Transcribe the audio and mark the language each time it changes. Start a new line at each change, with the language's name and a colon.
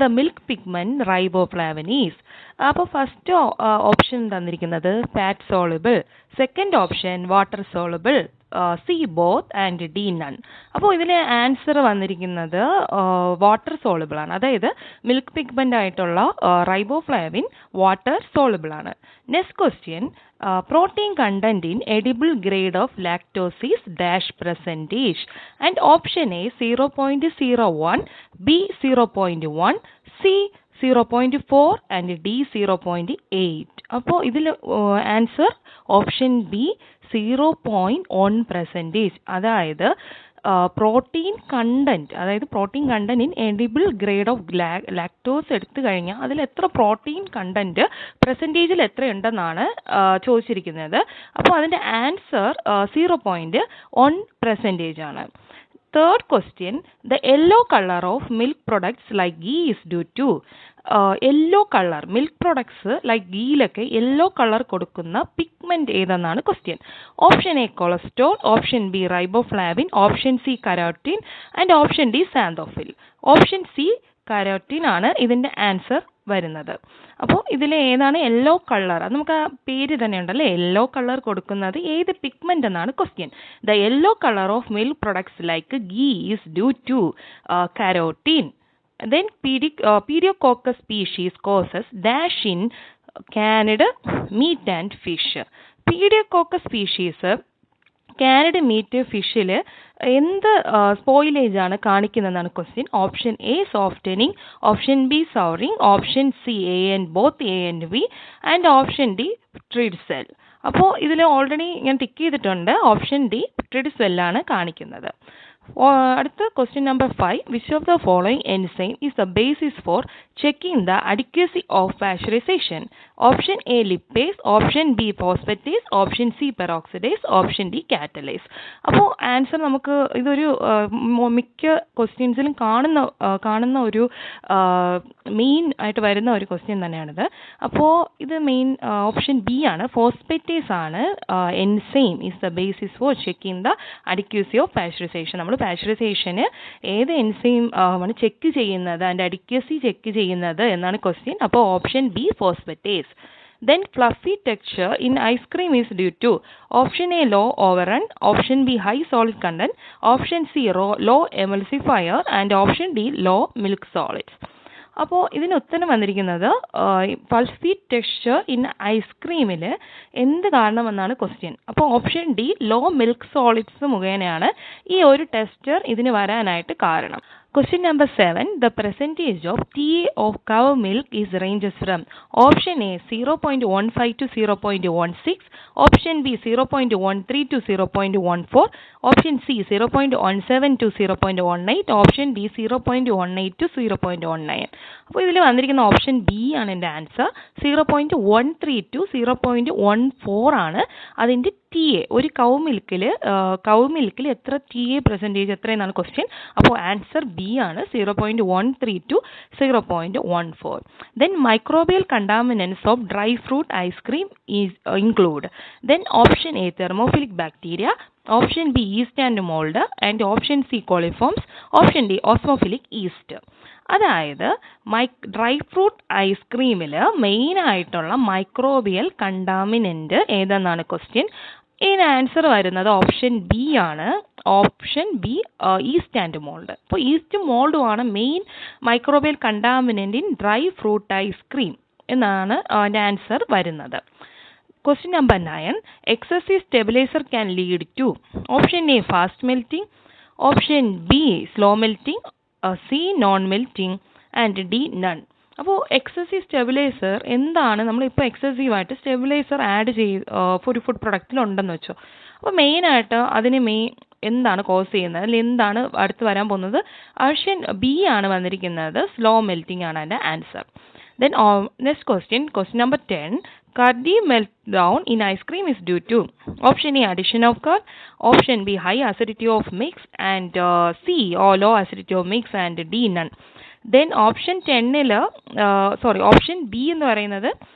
English: The milk pigment riboflavin is.
Malayalam: അപ്പോൾ first option തന്നിരിക്കുന്നത്
English: Fat soluble, second option water soluble, C both and D none.
Malayalam: അപ്പോൾ ഇതിൽ answer വന്നിരിക്കുന്നത് water soluble ആണ്. അതായത് മിൽക്ക് പിഗ്മെന്റ് ആയിട്ടുള്ള റൈബോഫ്ലാവിൻ വാട്ടർ സോളുബിൾ ആണ്.
English: Next question, protein content in edible grade of lactose is dash percentage, and option A 0.01, B 0.1, C 0.4 and D 0.8.
Malayalam: അപ്പോൾ ഇതിൽ answer option B 0.1%. അതായത്
English: protein content in edible grade of lactose
Malayalam: എടുത്തു കഴിഞ്ഞാൽ അതിൽ എത്ര protein content പെർസെൻറ്റേജിൽ എത്രയുണ്ടെന്നാണ് ചോദിച്ചിരിക്കുന്നത്. അപ്പോൾ അതിൻ്റെ ആൻസർ 0.1% ആണ്.
English: Third question, the yellow color of milk products like ghee is due to.
Malayalam: Yellow colour milk products like ഗീയിലൊക്കെ yellow colour കൊടുക്കുന്ന pigment ഏതെന്നാണ് question.
English: Option A cholesterol, option B riboflavin, option C carotene and option D xanthophyll.
Malayalam: Option C carotene ആണ് ഇതിൻ്റെ answer വരുന്നത്. അപ്പോൾ ഇതിൽ ഏതാണ് yellow colour? അത് നമുക്ക് ആ പേര് തന്നെ ഉണ്ടല്ലേ, യെല്ലോ കളർ കൊടുക്കുന്നത് ഏത് പിഗ്മെന്റ് എന്നാണ് question.
English: The yellow colour of milk products like ghee is due to carotene. Then Pediococcus species causes dash in canned meat and fish.
Malayalam: Pediococcus species കാനഡ് meet ഫിഷിൽ എന്ത് സ്പോയിലേജ് ആണ് കാണിക്കുന്നതെന്നാണ് question.
English: Option A softening, option B souring, option C A and both A and B and option D ട്രിഡ്സെൽ.
Malayalam: അപ്പോൾ ഇതിൽ already ഞാൻ tick ചെയ്തിട്ടുണ്ട്. Option D ട്രിഡ്സെല്ലാണ് കാണിക്കുന്നത്.
English: അടുത്ത question number 5, which of the following enzyme is the basis for checking the adequacy of pasteurization? Option A lipase, option B phosphatase, option C peroxidase, option D catalase.
Malayalam: അപ്പോൾ answer നമുക്ക് ഇതൊരു മിക്ക ക്വസ്റ്റ്യൻസിലും കാണുന്ന ഒരു main ആയിട്ട് വരുന്ന ഒരു ക്വസ്റ്റ്യൻ തന്നെയാണിത്. അപ്പോൾ ഇത് മെയിൻ ഓപ്ഷൻ ബി ആണ്, ഫോസ്ഫറ്റേസ് ആണ്
English: Enzyme is the basis for checking the adequacy of pasteurization.
Malayalam: നമ്മൾ പാസ്ചറൈസേഷന് ഏത് എൻസൈം ആണ് ചെക്ക് ചെയ്യുന്നത്, അതിൻ്റെ അഡിക്വസി ചെക്ക് ചെയ്യുന്നത് എന്നാണ് ക്വസ്റ്റ്യൻ. അപ്പോൾ option B ഫോസ്ഫറ്റേസ്.
English: Then fluffy texture in ice cream is due to option A low overrun, option B high solid content, option C low emulsifier and option D low milk solids.
Malayalam: അപ്പോൾ ഇതിന് ഉത്തരം വന്നിരിക്കുന്നത്
English: fluffy texture in ഐസ്ക്രീമിൽ
Malayalam: എന്ത് കാരണമെന്നാണ് question. അപ്പോൾ option D law milk solids മുഖേനയാണ് ഈ ഒരു ടെക്സ്ചർ ഇതിന് വരാനായിട്ട് കാരണം.
English: Question number 7, the percentage of TA of cow milk is ranges from option A 0.15 to 0.16, option B 0.13 to 0.14, option C 0.17 to 0.18, option D 0.18 to 0.19.
Malayalam: അപ്പോൾ ഇതിൽ വന്നിരിക്കുന്ന ഓപ്ഷൻ ബി ആണ് എൻ്റെ ആൻസർ. 0.13 to 0.14 ആണ് അതിൻ്റെ ടി എ. ഒരു കൗ മിൽക്കിൽ എത്ര ടി എ പെർസെൻറ്റേജ് എത്രയെന്നാണ് ക്വസ്റ്റ്യൻ. അപ്പോൾ ആൻസർ ബി ആണ്, 0.13 to 0.14.
English: Then microbial contaminants of dry fruit ice cream is include. Then option A thermophilic bacteria, option B yeast and mold and option C coliforms, option D osmophilic yeast.
Malayalam: അതായത് dry fruit ഐസ്ക്രീമിൽ മെയിനായിട്ടുള്ള microbial കണ്ടാമിനൻ്റ് ഏതെന്നാണ് question. ഇതിന് answer വരുന്നത് option B ആണ്. Option B east and mould. അപ്പോൾ east മോൾഡുമാണ്
English: main microbial contaminant in dry fruit ice cream
Malayalam: എന്നാണ് അതിൻ്റെ answer വരുന്നത്.
English: Question number 9, excessive stabilizer can lead to option A fast melting, option B slow melting, C non melting and D none.
Malayalam: അപ്പോൾ excessive stabiliser എന്താണ്? നമ്മളിപ്പോൾ എക്സസീവായിട്ട് stabiliser add ഒരു food പ്രൊഡക്റ്റിലുണ്ടെന്ന് വെച്ചോ. അപ്പോൾ മെയിനായിട്ട് അതിന് എന്താണ് കോസ് ചെയ്യുന്നത്, അല്ലെങ്കിൽ എന്താണ് അടുത്ത് വരാൻ പോകുന്നത്? ഓപ്ഷൻ ബി ആണ് വന്നിരിക്കുന്നത്, സ്ലോ മെൽറ്റിംഗ് ആണ് അതിൻ്റെ answer.
English: Then next question number 10, curd meltdown in ice cream is due to option A addition of curd, option B high acidity of mix and C or low acidity of mix and D none. Then
Malayalam: option 10 option B എന്ന് പറയുന്നത്